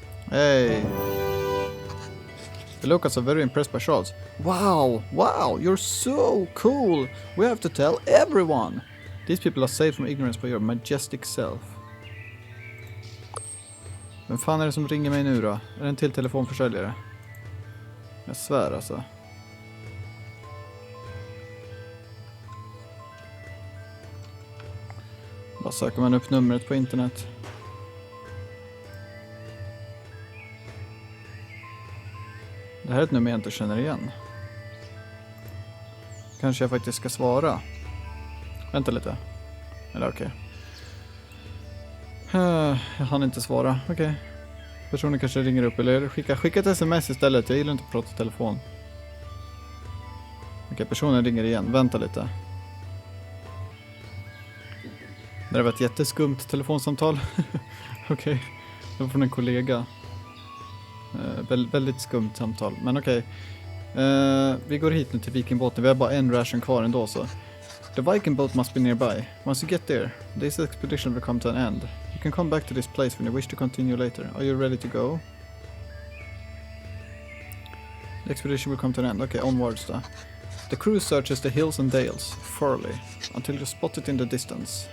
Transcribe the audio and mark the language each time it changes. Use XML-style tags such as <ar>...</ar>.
<en>Hey. The locals are very impressed by Charles. Wow, you're so cool. We have to tell everyone. These people are saved from ignorance by your majestic self.</en> <sv>Vem fan är det som ringer mig nu då? Är det en till telefonförsäljare? Jag svär alltså. Bara söker man upp numret på internet. Det här är ett nummer jag inte känner igen. Kanske jag faktiskt ska svara. Vänta lite. Eller okej. Jag hann inte svara. Okej. Personen kanske ringer upp eller skicka ett sms istället. Jag gillar inte att prata i telefon. Okej, personen ringer igen. Vänta lite. Det var ett jätteskumt telefonsamtal. Okej. Det var från en kollega. Väldigt skumt samtal. Men okej. Vi går hit nu till Vikingbåten. Vi har bara en ration kvar ändå så.</sv> <en>The Viking boat must be nearby. Once you get there, this expedition will come to an end. You can come back to this place when you wish to continue later. Are you ready to go? The expedition will come to an end. Okay, onwards då. The crew searches the hills and dales thoroughly until you spot it in the distance.</en>